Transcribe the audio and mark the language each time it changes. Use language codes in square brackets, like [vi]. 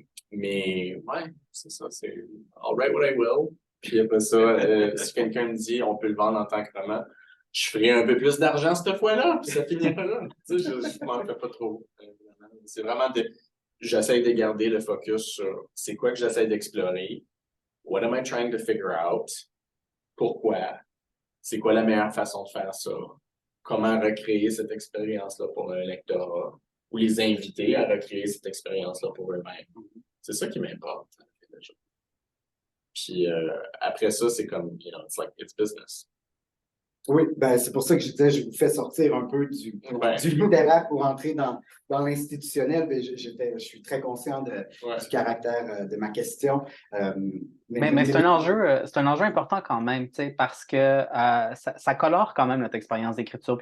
[fr] Mais ouais, c'est ça, c'est [en] I'll write what I will. [fr] Puis après ça, si quelqu'un me dit on peut le vendre en tant que roman, je ferai un peu plus d'argent cette fois-là, puis ça finira là. Tu sais, je m'en fais pas trop. C'est vraiment j'essaie de garder le focus sur c'est quoi que j'essaie d'explorer, [en] What am I trying to figure out? [fr] Pourquoi? C'est quoi la meilleure façon de faire ça? Comment recréer cette expérience-là pour un lectorat? Ou les inviter à recréer cette expérience-là pour eux-mêmes. C'est ça qui m'importe. Puis après ça, c'est comme, [en] it's like, it's business. [fr] Oui, ben c'est pour ça que je disais, je vous fais sortir un peu du littéraire pour entrer dans l'institutionnel. Ben, je suis très conscient du caractère de ma question. Mais c'est un enjeu important quand même, parce que ça colore quand même notre expérience d'écriture.